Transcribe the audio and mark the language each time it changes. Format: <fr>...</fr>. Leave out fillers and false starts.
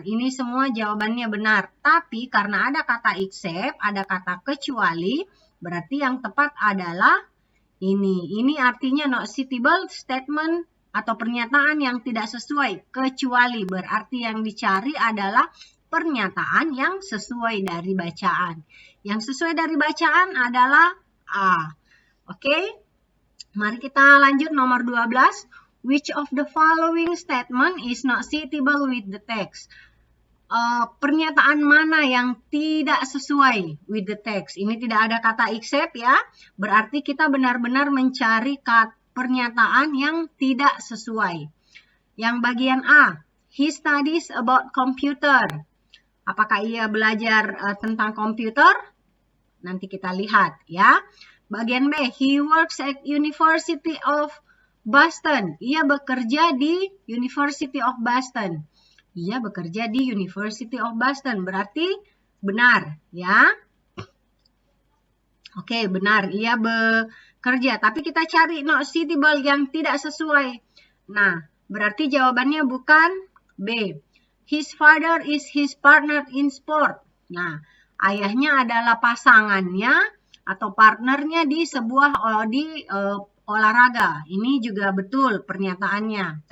<id>Ini semua jawabannya benar. Tapi karena ada kata except, ada kata kecuali, berarti yang tepat adalah ini. Ini artinya</id> <en>not suitable statement</en> <id>atau pernyataan yang tidak sesuai. Kecuali berarti yang dicari adalah pernyataan yang sesuai dari bacaan. Yang sesuai dari bacaan adalah A. Oke? Mari kita lanjut nomor 12.</id> <en>Which of the following statement is not suitable with the text?</en> <id>pernyataan mana yang tidak sesuai</id> <en>with the text.</en> <id>Ini tidak ada kata except ya. Berarti kita benar-benar mencari pernyataan yang tidak sesuai. Yang bagian A,</id> <en>he studies about computer.</en> <id>Apakah ia belajar tentang komputer? Nanti kita lihat ya. Bagian B,</id> <en>he works at University of Boston.</en> <id>Ia bekerja di University of Boston. Ia bekerja di University of Boston. Berarti benar ya. Oke, benar. Ia bekerja. Tapi kita cari</id> <en>not suitable</en> <id>yang tidak sesuai. Nah, berarti jawabannya bukan B.</id> <en>His father is his partner in sport.</en> <id>Nah, ayahnya adalah pasangannya atau partnernya di sebuah olahraga. Ini juga betul pernyataannya.</id>